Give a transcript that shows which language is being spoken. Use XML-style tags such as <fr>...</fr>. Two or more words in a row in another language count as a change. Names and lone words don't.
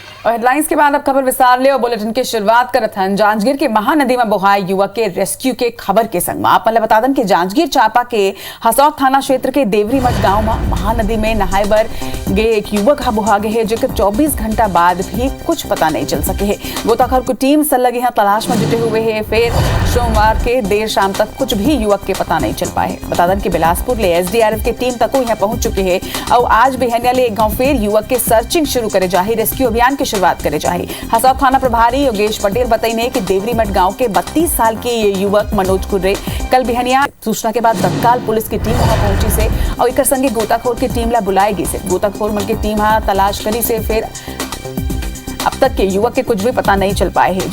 <hne>और हेडलाइंस के बाद अब खबर विस्तार ले और बुलेटिन की शुरुआत करत हन जांजगीर के महानदी में बोहाय युवक के रेस्क्यू के खबर के संग आप बता दन कि जांजगीर चांपा के हसौद थाना क्षेत्र के देवरी मठ गांव में महानदी में नहाए बर गे एक युवक बोहा गे है जेकर 24 घंटा बाद भी कुछ पता नहीं चल सके है। गोताखोर की टीम सलग यहाँ तलाश में जुटे हुए है। फिर सोमवार के देर शाम तक कुछ भी युवक के पता नहीं चल पाए। बता दन कि बिलासपुर ले SDRF की टीम तक यहाँ पहुंच चुके हैं और आज बिहनिया ले एक गाँव फिर युवक के सर्चिंग शुरू करे जाही, रेस्क्यू अभियान की शुरुआत करे जाही। हसौद थाना प्रभारी योगेश पटेल बताइए कि देवरी मठ गांव के 32 साल के ये युवक मनोज कुर्रे कल बिहनिया सूचना के बाद तत्काल पुलिस की टीम वहां पहुंची से और एक संगे गोताखोर की टीम ला बुलाई गई से। गोताखोर मन की टीम तलाश करी से फिर अब तक के युवक के कुछ भी पता नहीं चल पाए है।</hne>